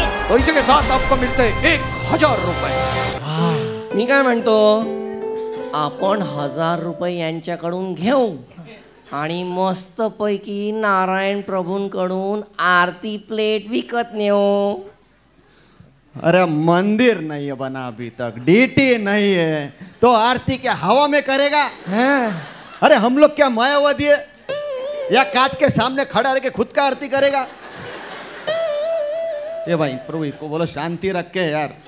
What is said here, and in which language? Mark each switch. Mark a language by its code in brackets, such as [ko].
[hi] तो इसी के साथ आपको मिलते हैं 1000 रुपए। [mr] मी काय म्हणतो, आपण 1000 रुपये यांच्याकडून घेऊ आणि मस्तपैकी नारायण प्रभूंकडून आरती प्लेट विकत नेऊ। [hi] अरे मंदिर नहीं है बना अभी तक, डीटी नहीं है, तो आरती क्या हवा में करेगा? अरे हम लोग क्या मायावादी है या कांच के सामने खड़ा रह के खुद का आरती करेगा? ये भाई प्रभु को बोलो शांति रख के यार।